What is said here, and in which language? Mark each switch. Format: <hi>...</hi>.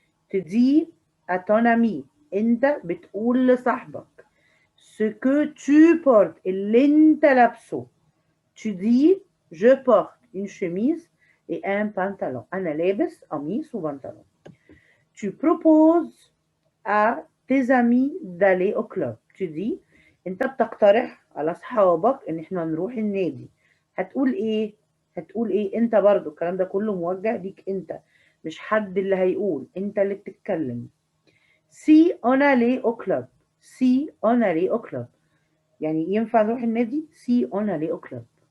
<fr>tu dis à ton ami</fr> <ar>انت بتقول لصاحبك</ar> <fr>ce que tu portes</fr> <ar>اللي انت لابسه.</ar> <fr>tu dis je porte une chemise et un pantalon.</fr> <ar>أنا لابس قميص وبنطلون.</ar> <fr>tu proposes à tes amis d'aller au club. tu dis</fr> <ar>انت بتقترح على أصحابك إن احنا نروح النادي. هتقول ايه؟ انت برضو الكلام ده كله موجه ليك انت، مش حد اللي هيقول، انت اللي بتتكلم.</ar> <fr>si on allait au club</fr> <ar>يعني ينفع نروح النادي</ar> <fr>si on allait au club.</fr>